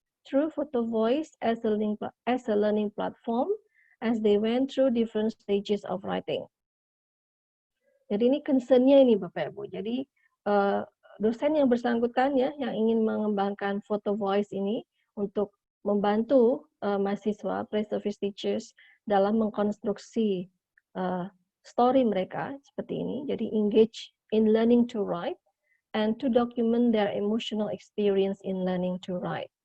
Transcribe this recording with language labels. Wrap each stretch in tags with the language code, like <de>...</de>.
<en>through Photo Voice as a learning platform as they went through different stages of writing.</en> <id>Jadi ini concern-nya ini Bapak Ibu. Jadi dosen yang bersangkutan ya yang ingin mengembangkan Photo Voice ini untuk membantu mahasiswa pre-service teachers dalam mengkonstruksi story mereka seperti ini.</id> <en>Jadi engage in learning to write and to document their emotional experience in learning to write.</en>